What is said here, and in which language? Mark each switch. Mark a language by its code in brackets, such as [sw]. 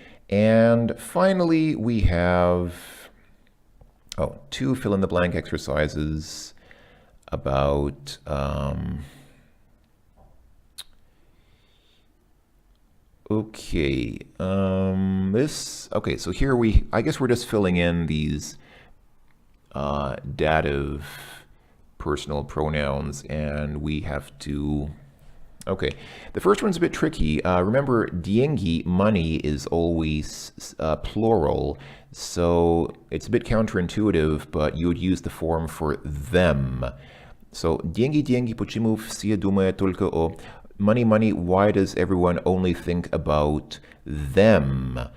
[en] And finally, we have two fill-in-the-blank exercises about so here I guess we're just filling in these dative personal pronouns, and we have to, the first one's a bit tricky. Remember, деньги, money, is always plural, so it's a bit counterintuitive, but you would use the form for them. So, [ru] деньги, деньги, почему все думают только о... [en] Money, money, why does everyone only think about them?